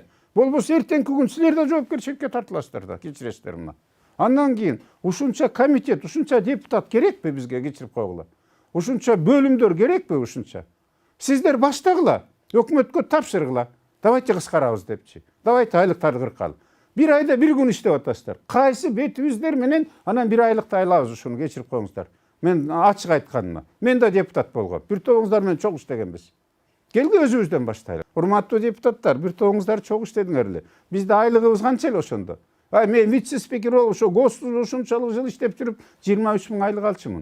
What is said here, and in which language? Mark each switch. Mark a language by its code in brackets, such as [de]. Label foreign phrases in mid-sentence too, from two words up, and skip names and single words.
[ky] Болбосо эртеңки күн силер да жоопкерчиликке тартыласыздар да, кечиресиздер мына. Андан кийин ушунча комитет, ушунча депутат керекпи бизге кечирип койгула? Ушунча бөлүмдөр керекпи ушунча? Сиздер баштагыла, өкмөткө тапшыргыла. Давайте кыскарабыз депчи. Давайте айлыктарды кыркалы. Бир айда бир күн иштеп атасыздар. Кайсы бетибиздер менен анан bir айлыкты айлабыз ушуну кечирип коюңуздар. Мен ачык айтканыма. Мен да депутат болгом. Бир тобуңуздар менен чогуу иштегенбиз. Келги өзүбүздөн баштайлы. Урматтуу депутаттар, бир тобуңуздар чогуу иштедиңер эле. Бизде айлыгыбыз канча эле ошондо. Мен вице-спикер болуп ошо ГОСТу ушунчалык жыл иштеп жүрүп 23 000 айлык алчумун.